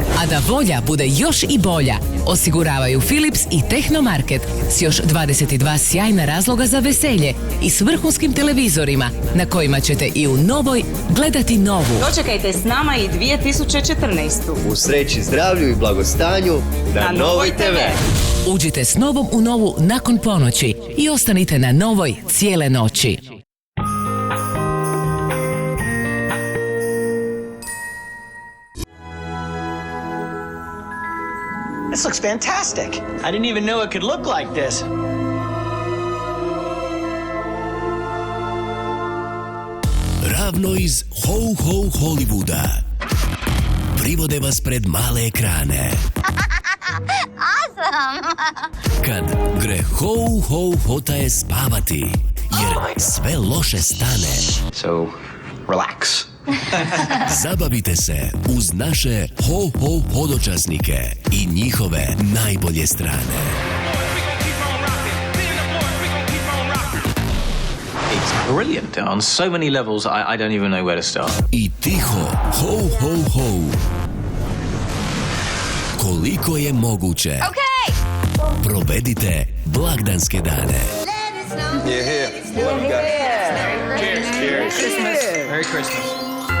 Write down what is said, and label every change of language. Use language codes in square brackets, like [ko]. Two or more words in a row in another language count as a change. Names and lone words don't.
[hr] A da volja bude još i bolja, osiguravaju Philips i Tehnomarket s još 22 sjajna razloga za veselje i s vrhunskim televizorima na kojima ćete i u novoj gledati novu. Dočekajte s nama i 2014. U sreći, zdravlju i blagostanju na Novoj TV. Uđite s Novom u novu nakon ponoći i ostanite na Novoj cijele noći. [en] This looks fantastic. I didn't even know it could look like this. [hr] Ravno iz Ho Ho Hollywooda. Privode vas pred male ekrane. [en] Awesome! [hr] Kad gre Ho Ho Hotaje spavati, jer sve loše stane. [en] So, relax. [hr] Zabavite se uz naše Ho Ho Hodočasnike i njihove najbolje strane. [en] It's brilliant on so many levels. I don't even know where to start. [hr] I tiho Ho Ho Ho. Koliko je moguće. [en] Okay. [hr] Provedite blagdanske dane. [en] Let it You're here. Love you guys. Cheers. Merry Christmas.